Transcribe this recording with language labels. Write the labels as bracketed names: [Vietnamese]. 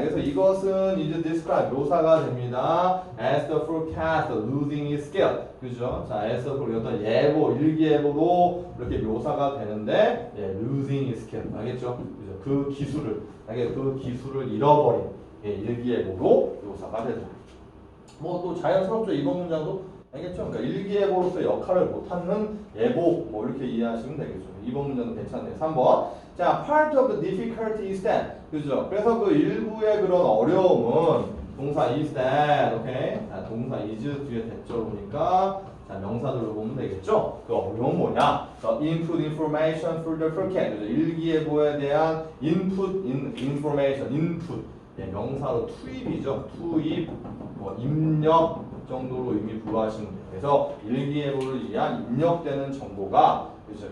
[Korean] 그래서 이것은 이제 describe 묘사가 됩니다. [English] as the forecast losing its skill. [Korean] 그죠? 자, as the 어떤 예보, 일기예보로 이렇게 묘사가 되는데, 예, [English] losing its skill. [Korean] 알겠죠? 그죠? 그 기술을, 그 기술을 잃어버린 예, 일기예보로 묘사가 되죠. 뭐 또 자연스럽죠. 이번 문장도 알겠죠? 그러니까 일기예보로서 역할을 못하는 예보 뭐 이렇게 이해하시면 되겠죠. 이번 문제는 괜찮네요. 3번. 자, [English] part of the difficulty is that. [Korean] 그죠? 그래서 그 일부의 그런 어려움은 동사 [English] is that. [Korean] 오케이? 자, 동사 is 뒤에 대절 보니까 자, 명사들로 보면 되겠죠? 그 어려움은 뭐냐? [English] The input information for the forecast. [Korean] 그죠? 일기예보에 대한 [English] input information, [Korean] input. 예, 명사로 투입이죠. 투입, 뭐 입력 정도로 이미 부여하시면 돼요. 그래서 일기예보를 위한 입력되는 정보가 그죠?